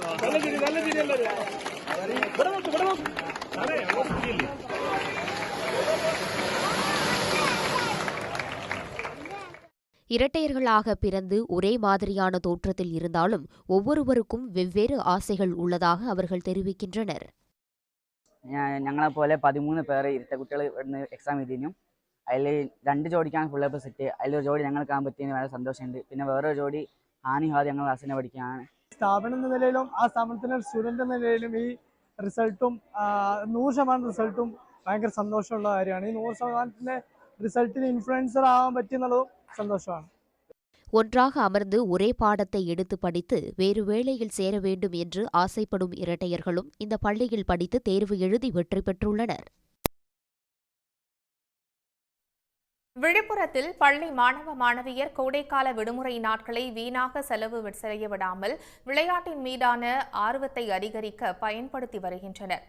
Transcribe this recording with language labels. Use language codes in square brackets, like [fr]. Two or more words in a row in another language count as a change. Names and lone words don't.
[ta] இரட்டையர்களாக பிறந்து ஒரே மாதிரியான தோற்றத்தில் இருந்தாலும் ஒவ்வொருவருக்கும் வெவ்வேறு ஆசைகள் உள்ளதாக அவர்கள் தெரிவிக்கின்றனர். [ml] ഞങ്ങളെ പോലെ 13 പേര് ഇരട്ട കുട്ടികൾ എക്സാം എഴുതിനും അതിൽ 2 ജോഡിക്കാണ് [en] full A plus [ml] കിട്ടി. അതിലൊരു ജോഡി ഞങ്ങൾക്ക് കാണാൻ പറ്റിയതിന് വളരെ സന്തോഷമുണ്ട്. പിന്നെ വേറൊരു ജോഡി ഹാനിഹാദ് ഞങ്ങൾ ക്ലാസ്സിനെ പഠിക്കുകയാണ്. സ്ഥാപനം എന്ന നിലയിലും ആ സ്ഥാപനത്തിലെ സ്റ്റുഡൻറ് എന്ന നിലയിലും ഈ റിസൾട്ടും 100% റിസൾട്ടും ഭയങ്കര സന്തോഷമുള്ള കാര്യമാണ്. ഈ 100%ന്റെ റിസൾട്ടിന് ഇൻഫ്ലുവൻസർ ആവാൻ പറ്റിയെന്നുള്ളതും சந்தோஷம். [ta] ஒன்றாக அமர்ந்து ஒரே பாடத்தை எடுத்து படித்து வேறு வேளையில் சேர வேண்டும் என்று ஆசைப்படும் இரட்டையர்களும் இந்த பள்ளியில் படித்து தேர்வு எழுதி வெற்றி பெற்றுள்ளனர். விழுப்புரத்தில் பள்ளி மாணவ மாணவியர் கோடைக்கால விடுமுறை நாட்களை வீணாக செலவு செய்ய விடாமல் விளையாட்டின் மீதான ஆர்வத்தை அதிகரிக்க பயன்படுத்தி வருகின்றனர்.